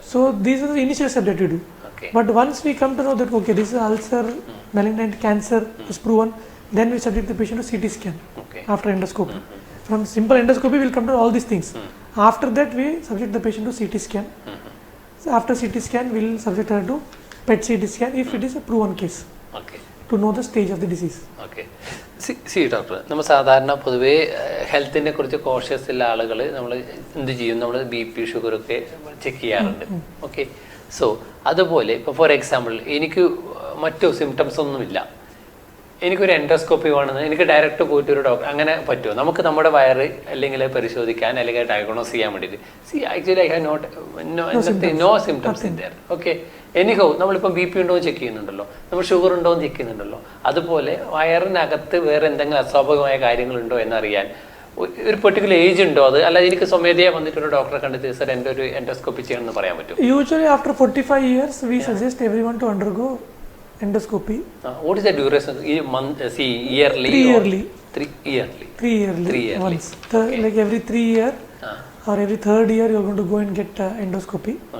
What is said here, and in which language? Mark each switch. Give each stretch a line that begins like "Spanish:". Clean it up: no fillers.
English: So these are the initial steps that we do. But once we come to know that this is ulcer, malignant cancer is proven, then we subject the patient to CT scan after endoscopy. From simple endoscopy we will come to all these things. After that we subject the patient to CT scan. So after CT scan we will subject her to PET CT scan if it is a proven case, to know the stage of the disease.
Malayalam: C doctor, നമ്മൾ സാധാരണ പൊതുവേ ഹെൽത്തിനെ കുറിച്ച് cautious ഉള്ള ആളുകൾ നമ്മൾ എന്ത് ചെയ്യും, നമ്മൾ BP ഷുഗറൊക്കെ ചെക്ക് ചെയ്യാറുണ്ട്. ഓക്കെ, സോ അതുപോലെ ഇപ്പോൾ
English: for example
Malayalam: എനിക്ക് മറ്റു സിംറ്റംസ് ഒന്നുമില്ല, എനിക്കൊരു എൻഡോസ്കോപ്പി വേണമെന്ന് എനിക്ക് ഡയറക്റ്റ് പോയിട്ട് ഒരു ഡോക്ടർ, അങ്ങനെ പറ്റുമോ? നമുക്ക് നമ്മുടെ വയറ് അല്ലെങ്കിൽ പരിശോധിക്കാൻ അല്ലെങ്കിൽ ഡയഗ്നോസ് ചെയ്യാൻ വേണ്ടിയിട്ട്.
English: See actually I have no symptoms in there.
Malayalam: Okay, എനിക്കോ നമ്മളിപ്പം BP ഉണ്ടോ എന്ന് ചെക്ക് ചെയ്യുന്നുണ്ടല്ലോ, നമ്മൾ ഷുഗർ ഉണ്ടോ എന്ന് ചെക്ക് ചെയ്യുന്നുണ്ടല്ലോ, അതുപോലെ വയറിനകത്ത് വേറെ എന്തെങ്കിലും അസ്വാഭാവികമായ കാര്യങ്ങളുണ്ടോ എന്നറിയാൻ ഒരു പെർട്ടിക്കുലർ ഏജ് ഉണ്ടോ? അത് അല്ലാതെ എനിക്ക് സ്വമേധയാ വന്നിട്ട് ഒരു ഡോക്ടറെ കണ്ടിട്ട് സാർ എൻ്റെ ഒരു എൻഡോസ്കോപ്പി ചെയ്യണമെന്ന് പറയാൻ പറ്റും?
English: Usually after 45 years we suggest everyone to undergo endoscopy. What is the duration? Yearly? 3 yearly. 3 yearly. 3 yearly. Once. Like every 3 year or every 3rd year you are going to go and get endoscopy.